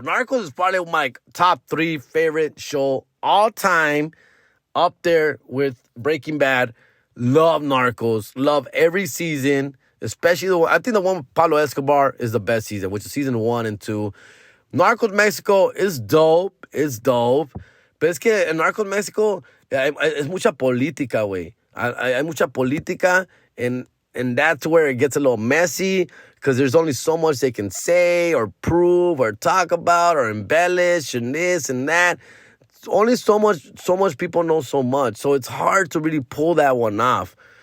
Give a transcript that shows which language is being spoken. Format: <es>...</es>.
<en>Narcos is probably my top 3 favorite show all time. Up there with Breaking Bad. Love Narcos. Love every season. Especially I think the one with Pablo Escobar is the best season, which is season 1 and 2. Narcos Mexico is dope. It's dope.</en> <es>Pero es que en Narcos Mexico es mucha política, güey. Hay mucha política,</es> <en>and that's where it gets a little messy because there's only so much they can say or prove or talk about or embellish and this and that. Only so much people know so much. So it's hard to really pull that one off.</en>